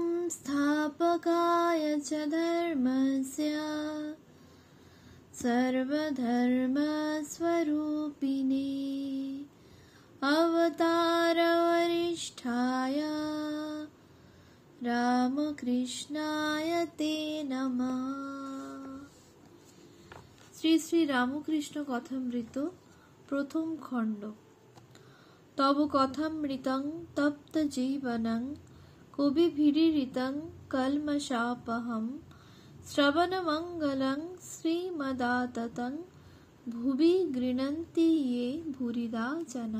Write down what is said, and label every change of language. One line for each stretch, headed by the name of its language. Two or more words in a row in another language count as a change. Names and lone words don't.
Sanskrit: संस्थापकाय च धर्मस्य सर्वधर्मस्वरूपिणे अवतारवरिष्ठाय रामकृष्णाय ते नमः।
Bangla: শ্রী শ্রী রামকৃষ্ণ কথামৃত প্রথম খণ্ড।
Sanskrit: তব কথামৃতং তপ্ত জীবনং কবিভিরিরিতং কলমশাপহম শ্রবণমঙ্গলং শ্রীমদাততং ভুবি গৃণন্তি ये ভুরিদা জনা।